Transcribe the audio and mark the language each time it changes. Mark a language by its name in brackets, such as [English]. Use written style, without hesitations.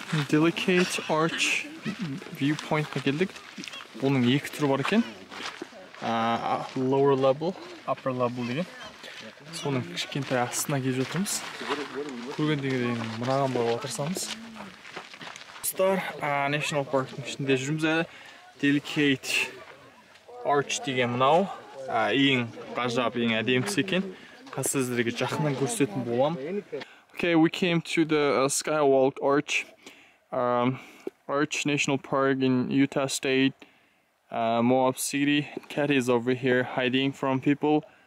[Kazakh] Delicate arch viewpointқа келдік. Оның 2 түрі бар екен. [English] Lower level, upper level деген. [Kazakh] Соның кішкентай астына келіп жатырмыз. Көргендегі мынаған баруға тырысамыз. National парктың ішінде жүрміз әлі. Delicate arch деген мынау. Ең ғажап, ең әдемісі екен. Қазір сіздерге жақыннан көрсететін болам. [English] Okay, we came to the Skywalk Arch. Arch National Park in Utah State, Moab City. Cat is over here hiding from people.